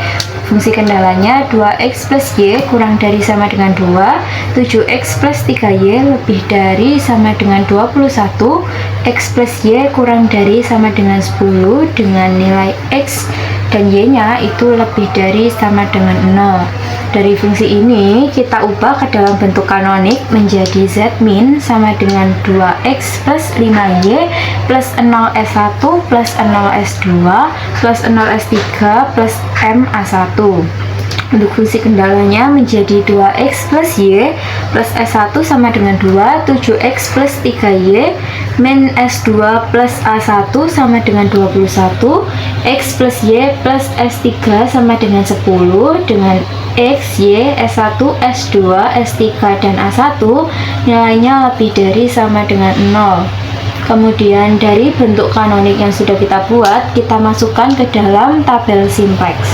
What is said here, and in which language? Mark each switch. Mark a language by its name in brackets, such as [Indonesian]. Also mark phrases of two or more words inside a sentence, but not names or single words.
[Indonesian] Fungsi kendalanya 2x plus y kurang dari sama dengan 2, 7x plus 3y lebih dari sama dengan 21, x plus y kurang dari sama dengan 10 dengan nilai x dan y nya itu lebih dari sama dengan 0. Dari fungsi ini kita ubah ke dalam bentuk kanonik menjadi Z min sama dengan 2x plus 5y plus 0s1 plus 0s2 plus 0s3 plus ma1. Untuk fungsi kendalanya menjadi 2x plus y plus s1 sama dengan 2, 7x plus 3y min s2 plus a1 sama dengan 21, x plus y plus s3 sama dengan 10 dengan x, y, s1, s2, s3, dan a1 nilainya lebih dari sama dengan 0. Kemudian dari bentuk kanonik yang sudah kita buat, kita masukkan ke dalam tabel simplex.